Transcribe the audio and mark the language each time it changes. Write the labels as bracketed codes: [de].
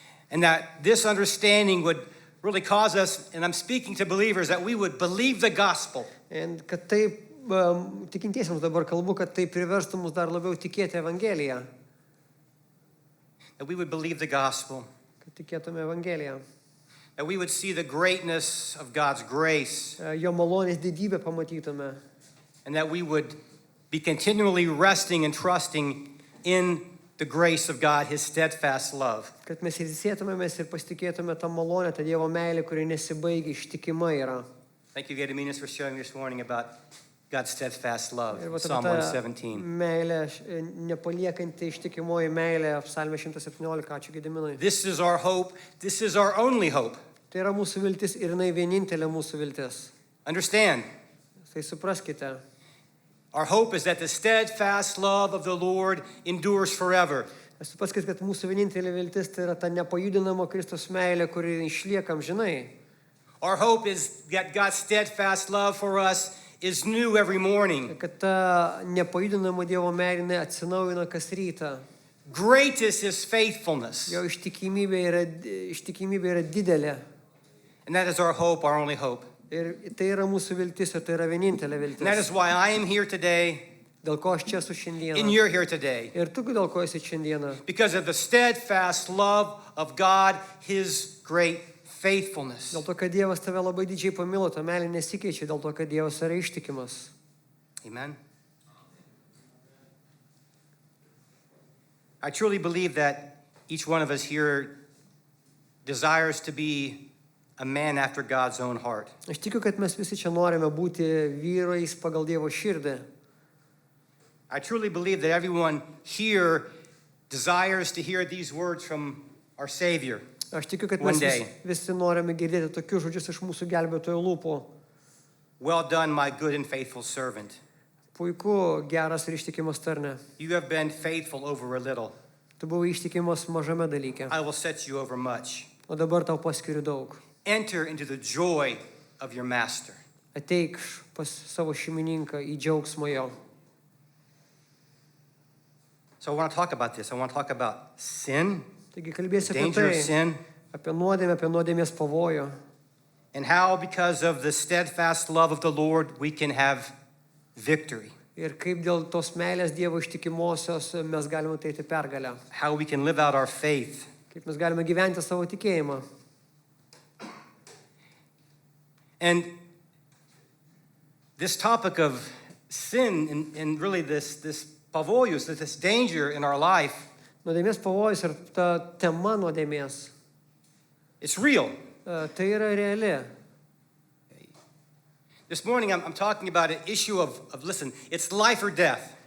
[en] And that this understanding would really cause us, and I'm speaking to believers, that we would believe the gospel. [lt] Ir kad taip, tikintiesiems dabar kalbu, kad tai priverstų mus dar labiau tikėti Evangeliją. [en] That we would believe the gospel. [lt] Kad tikėtume Evangeliją. [en] That we would see the greatness of God's grace. [lt] Jo malonės didybę pamatytume. [en] And that we would be continually resting and trusting in the grace of God, His steadfast love. [lt] Kad mes ilsėtumėmės ir pasitikėtume tą malonę, tą Dievo meilę, kuri nesibaigia, ištikima yra. [en] Thank you, Gediminas, for sharing this morning about God's steadfast love. [lt] Ir [en] Psalm 117. [lt] Meilė, nepaliekanti ištikimoji meilė, Psalmė 117, ačiū Gediminui. [en] This is our hope. This is our only hope. [lt] Tai yra mūsų viltis ir jinai vienintelė mūsų viltis. [en] Understand. [lt] Tai supraskite. [en] Our hope is that the steadfast love of the Lord endures forever. [lt] Supraskite, kad mūsų vienintelė viltis tai yra ta nepajudinama Kristus meilė, kuri išlieka amžinai. [en] Our hope is that God's steadfast love for us is new every morning. [lt] Kad ta nepajudinama Dievo meilė atsinaujina kas rytą. [en] Great is His faithfulness. [lt] Jo ištikimybė yra didelė. [en] And that is our hope, our only hope. [lt] Ir tai yra mūsų viltis, ir tai yra vienintelė viltis. [en] And that is why I am here today. [lt] Dėl ko aš čia esu šiandieną. [en] And you're here today. [lt] Ir tu dėl ko esi šiandieną. [en] Because of the steadfast love of God, His great faithfulness. [lt] Dėl to, kad Dievas tave labai didžiai pamilo, ta meilė nesikeičia, dėl to, kad Dievas yra ištikimas. [en] Amen. I truly believe that each one of us here desires to be a man after God's own heart. [lt] Aš tikiu, kad mes visi čia norime būti vyrais pagal Dievo širdį. [en] I truly believe that everyone here desires to hear these words from our Savior. [lt] Aš tikiu, kad mes visi norime girdėti tokius žodžius iš mūsų gelbėtojo lūpų. [en] Well done, my good and faithful servant. [lt] Puiku, geras ir ištikimas tarne. [en] You have been faithful over a little. [lt] Tu buvai ištikimas mažame dalyke, [en] I will set you over much. [lt] o dabar tau paskiriu daug. [en] Enter into the joy of your master. [lt] Ateik pas savo šeimininką į džiaugsmą jo. [en] So I want to talk about this. I want to talk about sin, [lt] Taigi kalbėsiu apie [en] danger of [lt] tai, [en] sin, [lt] apie nuodėmės pavojų. [en] and how because of the steadfast love of the Lord we can have victory. [lt] Ir kaip dėl tos meilės Dievo ištikimosios mes galime ateiti pergalę. [en] How we can live out our faith. [lt] Kaip mes galime gyventi savo tikėjimą. [en] And this topic of sin and really this [lt] pavoyus, [en] this danger in our life, [lt] Nuodėmės pavojus ir ta tema nuodėmės, [en] it's real. [lt] tai yra reali. [en] This morning I'm talking about an issue of listen, it's life or death.